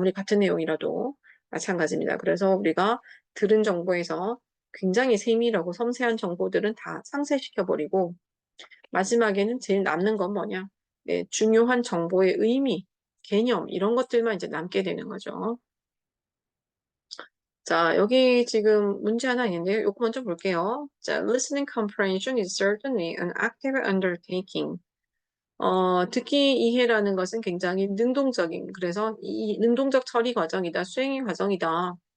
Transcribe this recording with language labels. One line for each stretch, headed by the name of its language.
Korean: 아무리 같은 내용이라도 마찬가지입니다. 그래서 우리가 들은 정보에서 굉장히 세밀하고 섬세한 정보들은 다 상쇄시켜버리고 마지막에는 제일 남는 건 뭐냐? 네, 중요한 정보의 의미, 개념 이런 것들만 이제 남게 되는 거죠. 자, 여기 지금 문제 하나 있는데요. 이거 먼저 볼게요.
English: 자, listening comprehension is certainly an active undertaking.
Korean: 듣기 이해라는 것은 굉장히 능동적인, 그래서 이 능동적 처리 과정이다, 수행 과정이다.